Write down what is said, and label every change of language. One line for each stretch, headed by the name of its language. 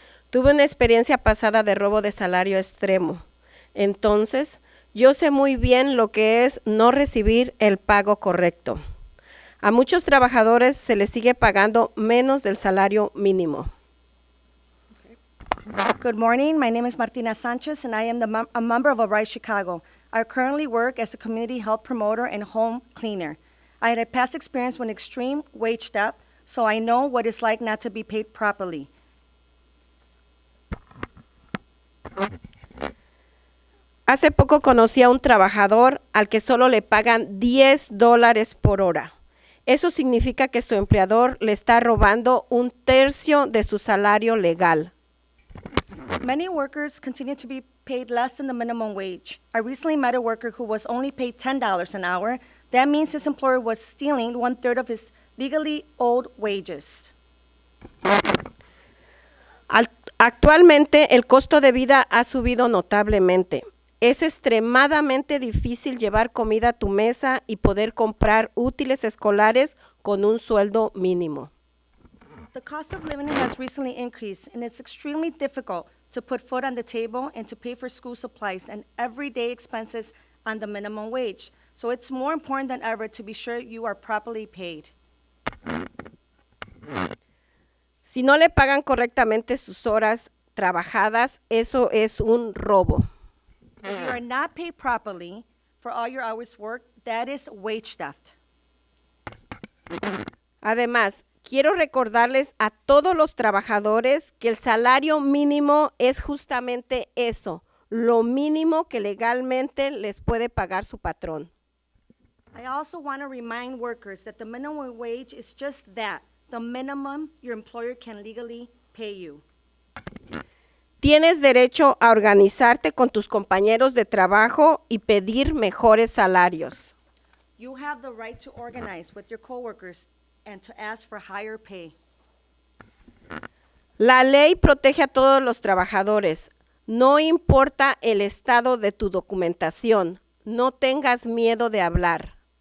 Spanish: Tuve una experiencia pasada de robo de salario extremo. Entonces, yo sé muy bien lo que es no recibir el pago correcto. A muchos trabajadores se les sigue pagando menos del salario mínimo.
English: Good morning. My name is Martina Sanchez, and I am a member of Arise Chicago. I currently work as a community health promoter and home cleaner. I had a past experience with extreme wage theft, so I know what it's like not to be paid properly.
Spanish: Hace poco conocí a un trabajador al que solo le pagan $10 por hora. Eso significa que su empleador le está robando un tercio de su salario legal.
English: Many workers continue to be paid less than the minimum wage. I recently met a worker who was only paid $10 an hour. That means his employer was stealing 1/3 of his legally owed wages.
Spanish: Actualmente el costo de vida ha subido notablemente. Es extremadamente difícil llevar comida a tu mesa y poder comprar útiles escolares con un sueldo mínimo.
English: The cost of living has recently increased, and it's extremely difficult to put food on the table and to pay for school supplies and everyday expenses on the minimum wage. So it's more important than ever to be sure you are properly paid.
Spanish: Si no le pagan correctamente sus horas trabajadas, eso es un robo.
English: If you are not paid properly for all your hours worked, that is wage theft.
Spanish: Además, quiero recordarles a todos los trabajadores que el salario mínimo es justamente eso, lo mínimo que legalmente les puede pagar su patrón.
English: I also want to remind workers that the minimum wage is just that, the minimum your employer can legally pay you.
Spanish: Tienes derecho a organizarte con tus compañeros de trabajo y pedir mejores salarios.
English: You have the right to organize with your coworkers and to ask for higher pay.
Spanish: La ley protege a todos los trabajadores. No importa el estado de tu documentación. No tengas miedo de hablar.